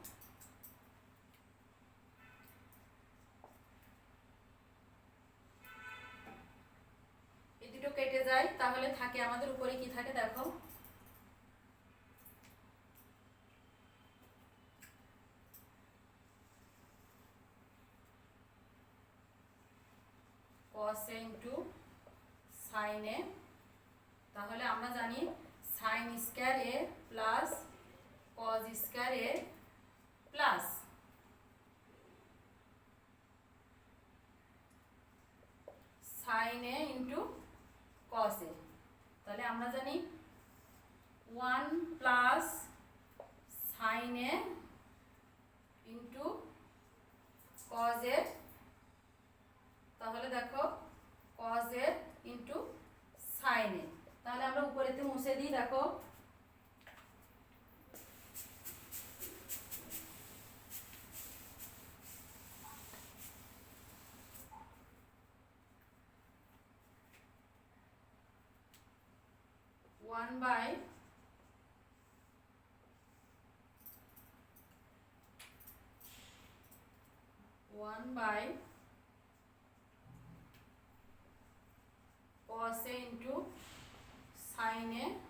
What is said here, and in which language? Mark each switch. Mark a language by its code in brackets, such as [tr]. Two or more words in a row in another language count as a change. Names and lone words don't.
[bn] এই দুটো কেটে যায়, তাহলে থাকে আমাদের উপরে কি থাকে দেখো [en] cos a into sin a. [bn] তাহলে আমরা জানি [en] sin square a plus cos square a plus sin a into cos a. [bn] তাহলে আমরা জানি [en] 1 plus sin a into cos a. [bn] তাহলে দেখো [en] cos a into sin a. [bn] তাহলে আমরা উপরেতে মুছে দিই, দেখো [en] one by cos a into sin a